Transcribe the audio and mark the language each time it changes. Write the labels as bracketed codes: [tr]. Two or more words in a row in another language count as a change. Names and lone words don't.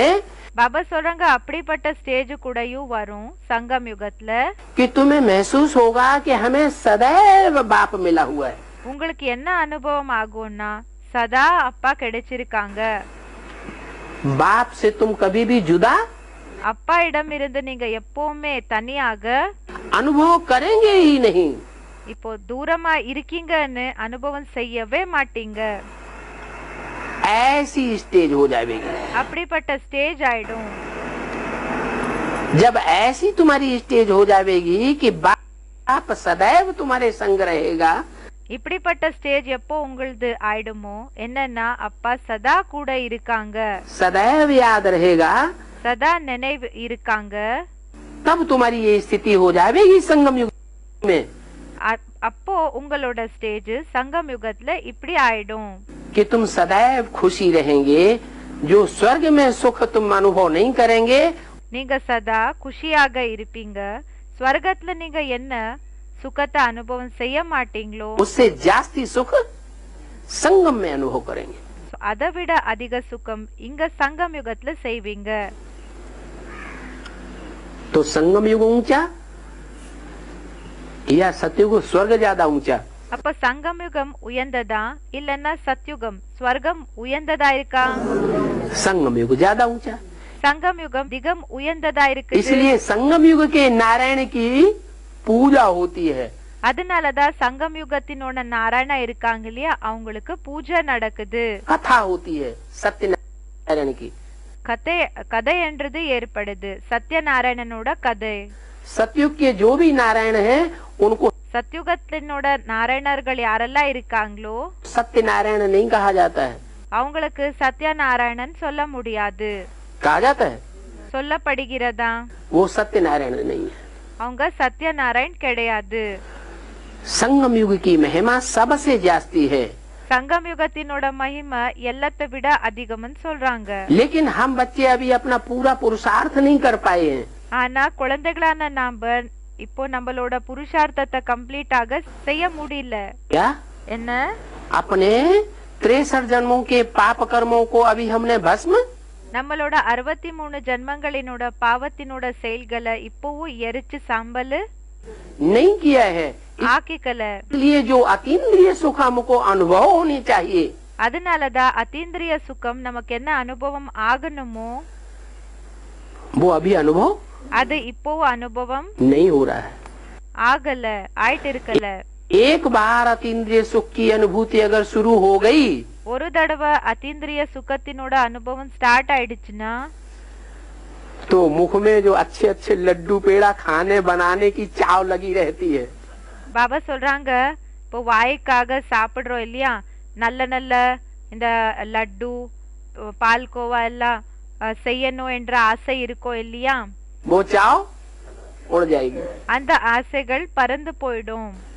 [ta] பாபா சொல்றாங்க அப்படிப்பட்ட ஸ்டேஜ் கூடயும் வரும் சங்கம் யுகத்துல. [hi] कि तुम्हें महसूस होगा कि हमें सदैव बाप मिला हुआ है. [ta] உங்களுக்கு என்ன அனுபவம் ஆகும்னா சதா அப்பா கிடைச்சிருக்காங்க. [hi] बाप से तुम कभी भी जुदा [ta] அப்பா இடம் இருந்து நீங்க எப்பவுமே தனியாக [hi] अनुभव करेंगे ही नहीं। [ta] இப்போ தூரமா இருக்கீங்கன்னு அனுபவம் செய்யவே மாட்டீங்க। [hi] ऐसी स्टेज हो जाएगी। [ta] அப்படிப்பட்ட ஸ்டேஜ் ஆயிடும்। [hi] जब ऐसी तुम्हारी स्टेज हो जाएगी कि बाप सदैव तुम्हारे संग रहेगा, [ta] இப்படிப்பட்ட ஸ்டேஜ் எப்போ உங்களுது ஆயிடுமோ என்னன்னா அப்பா சதா கூட இருக்காங்க, [hi] सदैव याद रहेगा, [ta] சதா நினைவு இருக்காங்க, [hi] तब तुम्हारी ये स्थिति हो जाएगी संगम युग में [ta] அப்போ உங்களோட ஸ்டேஜ் சங்கம் யுகத்துல இப்படி ஆயிடும் [hi] कि तुम सदैव खुशी रहेंगे। जो स्वर्ग में सुख तुम अनुभव नहीं करेंगे, [ta] நீங்க சதா குஷியாக இருப்பீங்க। ஸ்வர்கத்துல நீங்க என்ன சுகத்தை அனுபவம் செய்ய மாட்டீங்களோ [hi] उससे जास्ती सुख संगम में अनुभव करेंगे। [ta] அதை விட அதிக சுகம் இங்க சங்கம் யுகத்துல செய்வீங்க। [hi] तो संगम युग ऊंचा या सतयुग स्वर्ग ज्यादा ऊंचा? [ta] அப்ப சங்கம் யுகம் உயர்ந்ததா இல்லன்னா சத்யுகம் ஸ்வர்கம் உயர்ந்ததா இருக்கா? [hi] संगम युग ज्यादा ऊंचा। [ta] சங்கம் யுகம் திகம் உயர்ந்ததா இருக்கு। [hi] इसलिए संगम युग के नारायण की पूजा होती है। [ta] அதனாலதான் சங்கம் யுகத்தினோட நாராயணா இருக்காங்க இல்லையா, அவங்களுக்கு பூஜை நடக்குது, [hi] कथा होती है सत्यनारायण की। [ta] கதை என்றது ஏற்படுது, சத்யநாராயணனோட கதை। [hi] सतयुग के जो भी नारायण हैं उनको [ta] சத்யுகத்தினோட நாராயணர்கள் யாரெல்லாம் இருக்காங்களோ [hi] सत्यनारायण नहीं कहा जाता है। [ta] அவங்களுக்கு சத்யநாராயணன் சொல்ல முடியாது, [hi] कहा जाता है [ta] சொல்லப்படுகிறதா? [hi] वो सत्यनारायण नहीं है। [ta] அவங்க சத்யநாராயண் கிடையாது। [hi] संगम युग की महिमा सबसे जास्ती है, [ta] சங்கம் யுகத்தினோட மகிமை எல்லாத்தை விட அதிகம்னு சொல்றாங்க। [hi] लेकिन हम बच्चे अभी अपना पूरा पुरुषार्थ नहीं कर पाए हैं। [ta] ஆனா குழந்தைகளான நாம இப்போ நம்மளோட புருஷார்த்தத்தை கம்ப்ளீட்டாக செய்ய முடியல। [hi] क्या [ta] என்ன? [hi] अपने 63 जन्मों के पाप कर्मों को अभी हमने भस्म [ta] நம்மளோட 63 ஜென்மங்களினோட பாவத்தினோட செயல்களை இப்போவும் எரிச்சு சாம்பல் [hi] नहीं किया है। [ta] ஆக்கிக்கல। [hi] इसलिए जो अतीन्द्रिय सुख हमको अनुभव होनी चाहिए, [ta] அதனாலதான் அத்தீந்திரிய சுகம் நமக்கு என்ன அனுபவம் ஆகணுமோ [hi] वो अभी अनुभव [ta] அது இப்போவும் அனுபவம் [hi] नहीं हो रहा है। [ta] ஆகல, ஆயிட்டு இருக்கல। [hi] एक बार अतीन्द्रिय सुख की अनुभूति अगर शुरू हो गई, [ta] ஒரு தடவை அத்தீந்திரிய சுகத்தினோட அனுபவம் ஸ்டார்ட் ஆயிடுச்சுன்னா [hi] तो मुख में जो अच्छे अच्छे लड्डू पेड़ा खाने बनाने की चाव लगी रहती है। [ta] பாபா சொல்றாங்க, இப்போ வாய்க்காக சாப்பிடுறோம் இல்லையா, நல்ல நல்ல இந்த லட்டு பால்கோவா எல்லாம் செய்யணும் என்ற ஆசை இருக்கும் இல்லையா, [hi] वो चाव उड़ जाएगी। [ta] அந்த ஆசைகள் பறந்து போயிடும்।